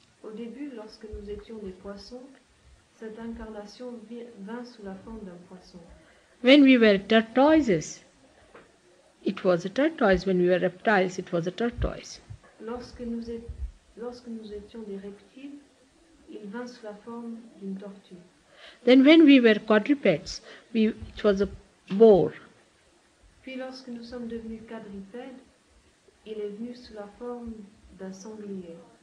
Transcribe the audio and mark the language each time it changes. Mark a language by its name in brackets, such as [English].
[French] Au début, lorsque nous étions des poissons, cette incarnation vint sous la forme d'un poisson. [English] When we were tortoises, it was a tortoise. When we were reptiles, it was a tortoise. [French] Lorsque nous étions des reptiles, il vint sous la forme d'une tortue. [English] Then when we were quadrupeds, it was a boar. [French] Puis lorsque nous sommes devenus quadrupèdes, il est venu sous la forme d'un sanglier.